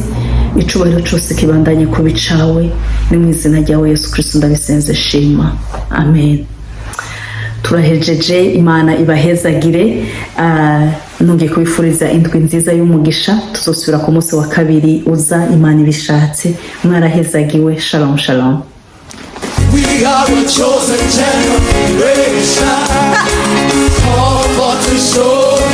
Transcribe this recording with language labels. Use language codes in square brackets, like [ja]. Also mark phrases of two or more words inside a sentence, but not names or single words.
[rn] Icubahiro cyose kibandanye kuba icawe, ni mu izina ryawe Yesu Kristo ndabisenze, shima, amen. Turahejeje, Imana ibahezagire. Nongeye kubifuriza indwi nziza y'umugisha, tuzosubira ku munsi wa kabiri uza Imana ibishatse. Mwarahezagiwe. [he] Shalom shalom. [en] We are a chosen generation, called for to show